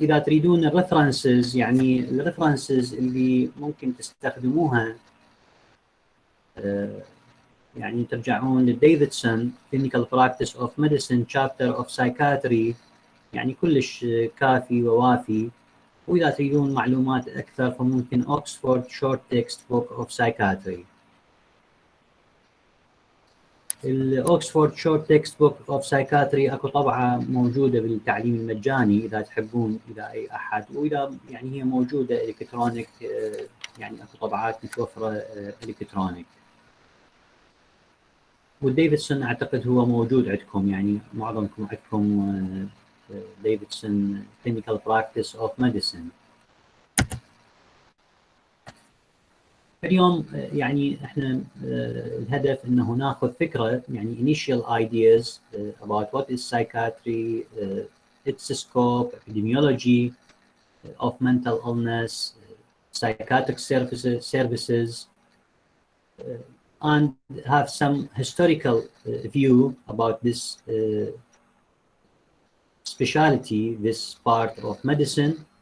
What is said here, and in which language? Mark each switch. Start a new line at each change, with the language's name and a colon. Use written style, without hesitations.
Arabic: إذا تريدون الريفرنسز، يعني الريفرنسز اللي ممكن تستخدموها، يعني ترجعون لديفيدسون Clinical Practice of Medicine Chapter of Psychiatry، يعني كلش كافي ووافي. وإذا تريدون معلومات أكثر فممكن Oxford Short Text Book of Psychiatry. الأوكسفورد شورت تكست بوك اوف سايكاتري اكو طبعه موجوده بالتعليم المجاني اذا تحبون، اذا اي احد، واذا يعني هي موجوده الكترونيك، يعني اكو طبعات متوفره الكترونيك. والديفيدسون اعتقد هو موجود عندكم، يعني معظمكم عندكم ديفيدسون Clinical Practice of Medicine. اليوم يعني احنا الهدف انه ناخذ فكره، يعني
English: initial ideas about what is psychiatry, its scope, epidemiology of mental illness, psychiatric services, and have some historical view about this specialty, this part of medicine.